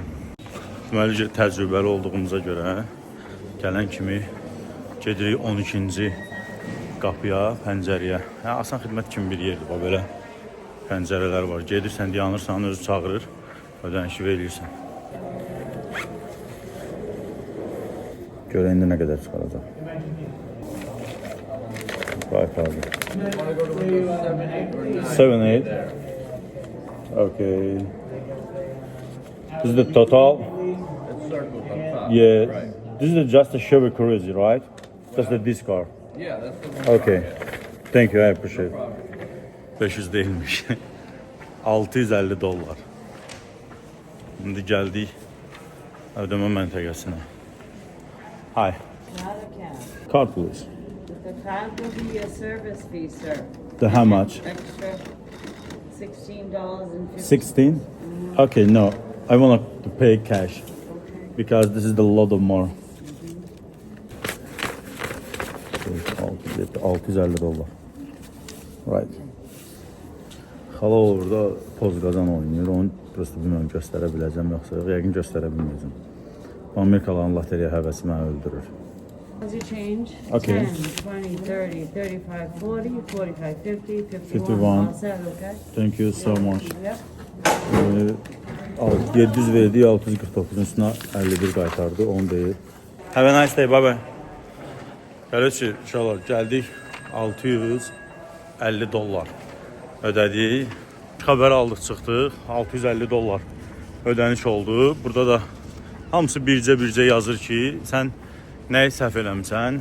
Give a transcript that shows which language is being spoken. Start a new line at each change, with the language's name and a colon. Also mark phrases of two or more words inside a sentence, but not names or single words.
Azerbaijani: Deməli, təcrübəli olduğumuza görə gələn kimi gedirik 12-ci qapıya, pəncərəyə. Yəni, asan xidmət kimi bir yerdir, bax, belə pəncərələr var. Gedirsən, dayanırsan, özü çağırır, ödənişi verirsən. Görə indi nə qədər çıxaracaq.
English: Right, abi. 7-8. Okay. This is the total. Yeah. This is just a Chevy Cruze, right? That's the disc car. Yeah, that's the one. Okay. Thank you, I appreciate it.
Turkish: 500 değilmiş. 650 dolar. Şimdi geldik ödeme məntəqəsinə.
English: Hi. Not a cab. Card, please. The card will be a service fee, sir. The how much? Extra $16.50. 16? Okay, no. I want to pay cash because this is the lot of more. 650 dolar. Right.
Azerbaijani: Xala orada poz qazan oynayır. Onu prosto bilmirəm göstərə biləcəm yoxsa yəqin göstərə bilməyəcəm. Amerikalıların loteriya həvəsi məni öldürür.
English: How's your change? Okay. 10, 20, 30, 35, 40, 45, 50, 51. 51. All set, okay? Thank you so much. Yep.
Azerbaijani: 700 verdi, 649'un üstüne 51 qaytardı, onu deyir.
English: Have a nice day, bye bye.
Azerbaijani: Gələcək, inşallah gəldik 650 dollar ödədik. Xəbər aldıq, çıxdıq, 650 dollar ödəniş oldu. Burada da hamısı bircə yazır ki, sən nəyi səhv eləmsən.